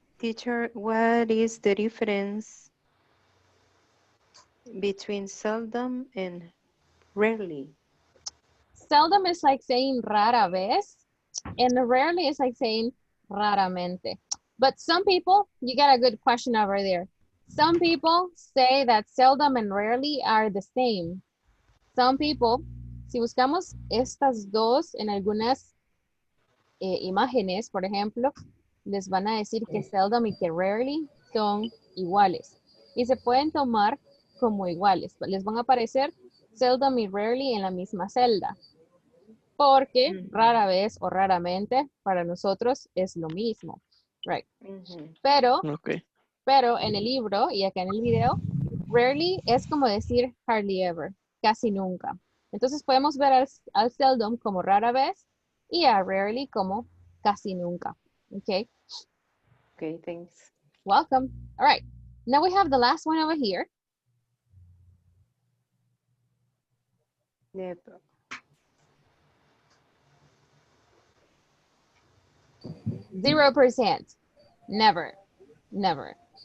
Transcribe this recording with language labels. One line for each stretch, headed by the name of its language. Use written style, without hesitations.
English: Teacher, what is the difference between seldom and rarely? Seldom is like saying rara vez, and rarely is like saying raramente. But some people, you got a good question over there. Some people say that seldom and rarely are the same. Some people,
Spanish: si buscamos estas dos en algunas imágenes, por ejemplo, les van a decir que seldom y que rarely son iguales. Y se pueden tomar como iguales. Les van a aparecer seldom y rarely en la misma celda. Porque rara vez o raramente para nosotros es lo mismo.
English: Right.
Spanish: Pero,
English: Okay.
Spanish: pero en el libro y acá en el video, rarely es como decir hardly ever, casi nunca. Entonces podemos ver al seldom como rara vez y a rarely como casi nunca.
English: Okay. Okay, thanks. Welcome. All right. Now we have the last one over here. Never. 0%. Never. Never.